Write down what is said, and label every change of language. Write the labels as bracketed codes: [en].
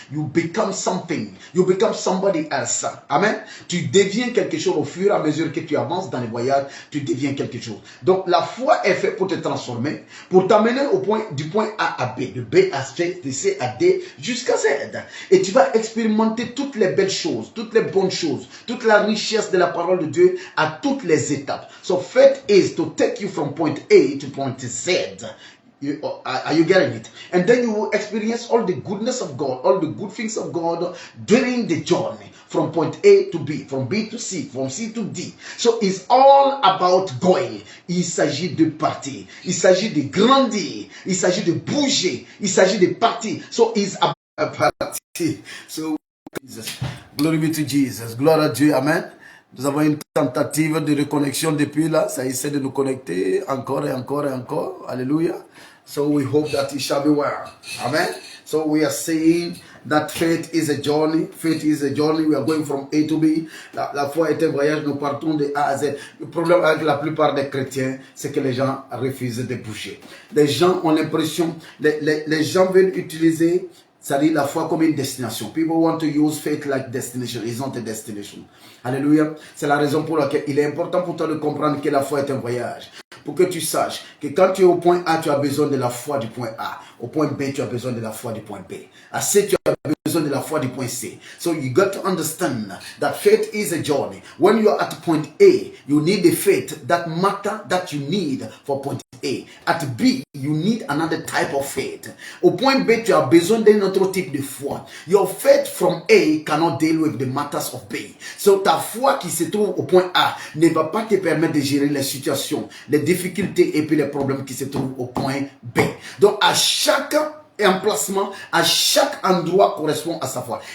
[en] You become something. You become somebody else. Amen. [fr] Tu deviens quelque chose au fur et à mesure que tu avances dans le voyage, tu deviens quelque chose. Donc la foi est faite pour te transformer, pour t'amener du point A à B, de B à C, de C à D, jusqu'à Z. Et tu vas expérimenter toutes les belles choses, toutes les bonnes choses, toute la richesse de la parole de Dieu à toutes les étapes. [en] So faith is to take you from point A to point Z. Are you getting it? And then you will experience all the goodness of God, all the good things of God during the journey from point A to B, from B to C, from C to D. So it's all about going. [fr] Il s'agit de partir. Il s'agit de grandir. Il s'agit de bouger. Il s'agit de partir. [en] So it's about partir. So Jesus. Glory be to Jesus. [fr] Gloire à Dieu. [en] Amen. [fr] Nous avons une tentative de reconnexion depuis là. Ça essaie de nous connecter encore et encore et encore. Alléluia. [en] So we hope that it shall be well. Amen. So we are saying that faith is a journey. Faith is a journey. We are going from A to B. [fr] La foi est un voyage. Nous partons de A à Z. Le problème avec la plupart des chrétiens, c'est que les gens refusent de bouger. Les gens ont l'impression, les gens veulent utiliser, c'est-à-dire la foi comme une destination. [en] People want to use faith like destination. It's not a destination. Alléluia. [fr] C'est la raison pour laquelle il est important pour toi de comprendre que la foi est un voyage. Pour que tu saches que quand tu es au point A, tu as besoin de la foi du point A. Au point B, tu as besoin de la foi du point B. À C, tu as besoin de la foi du point C. [en] So you got to understand that faith is a journey. When you are at point A, you need the faith that matter that you need for point A. At B, you need another type of faith. [fr] Au point B, tu as besoin d'un autre type de foi. [en] Your faith from A cannot deal with the matters of B. [fr] So ta foi qui se trouve au point A ne va pas te permettre de gérer les situations, les difficultés et puis les problèmes qui se trouvent au point B. Donc à chaque emplacement, à chaque endroit correspond à sa foi.